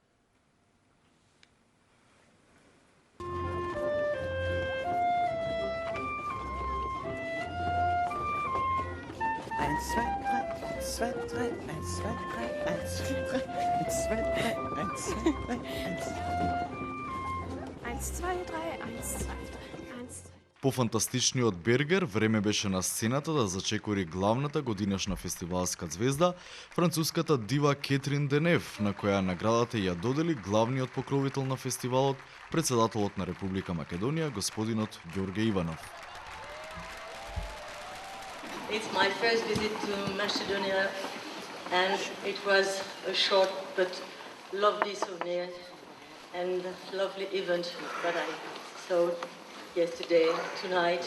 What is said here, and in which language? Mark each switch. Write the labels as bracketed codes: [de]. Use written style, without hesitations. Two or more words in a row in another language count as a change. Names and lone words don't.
[de] Eins, zwei, drei, eins, zwei, drei, eins, zwei, drei, eins, zwei, drei, eins, zwei, drei, eins, zwei, drei, eins, zwei, drei, eins, zwei, drei, eins. [mk] Пофантастичниот Бергер време беше на сцената да зачекори главната годинешна фестивалска звезда, француската дива Кетрин Денев, на која наградата ја додели главниот покровител на фестивалот, председателот на Република Македонија, господинот Ѓорге Иванов. [en] It's my first visit to Macedonia, and it was a short but lovely souvenir and lovely event that I saw yesterday, tonight.